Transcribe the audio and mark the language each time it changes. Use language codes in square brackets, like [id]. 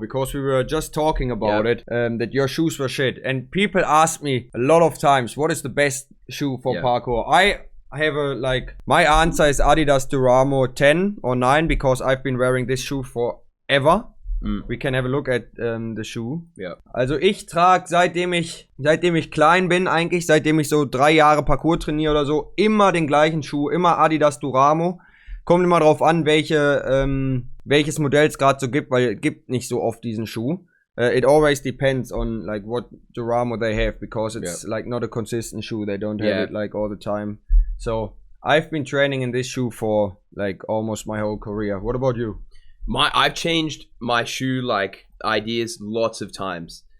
[en] Because we were just talking about it, that your shoes were shit. And people ask me a lot of times, what is the best shoe for parkour? I have my answer is Adidas Duramo 10 or 9 because I've been wearing this shoe forever. We can have a look at the shoe. Yeah. [de] Also ich trage, seitdem ich klein bin, eigentlich, seitdem ich so 3 Jahre Parkour trainiere oder so, immer den gleichen Schuh, immer Adidas Duramo. Kommt immer drauf an, welches Modell es gerade so gibt, weil es gibt nicht so oft diesen Schuh. [en] It always depends on like what Duramo they have, because it's like not a consistent shoe. They don't have it like all the time. So I've been training in this shoe for like almost my whole career. What about you? I've changed my shoe like ideas lots of times.